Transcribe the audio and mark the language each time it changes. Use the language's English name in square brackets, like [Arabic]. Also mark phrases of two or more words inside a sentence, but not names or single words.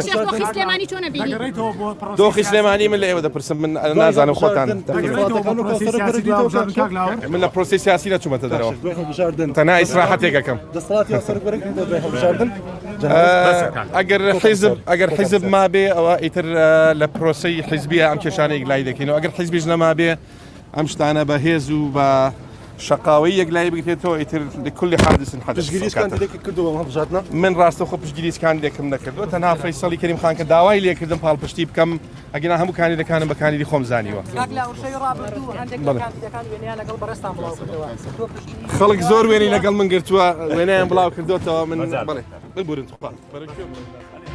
[Central Kurdish] دۆخی سلێمانی من لە ئێوە دەپرسم من نازانم خۆتان من لە پرۆسی سیاسی نەچوومەتە دەرەوە تەنها ئیسراحەتێکەکەم ئەگەر حیزب مابێ ئەوە ئیتر لە پرۆسەی حیزبیە ئەم کێشانەی گلای دەکەینەوە ئەگەر حیزبیش نەمابێ ئەم شتانە بە هێز و بە شقاوی یەکلای بگرێتەوە ئیتر [Arabic] لكل حادث حدث [Central Kurdish] من ڕاستە خۆ پشتگیریسکان لێکم نەکردووە تەنها فەیسەڵی کەریم خان کە داوای لێکردم پاڵپشتی بکەم ئەگەنا هەموو کاندیدەکانم بە کاندیدی خۆم زانیوە خەڵک زۆر وێنەی لەگەڵ من گرتووە وێنەیان بڵاو کردوتەوە من بڵێ ببورن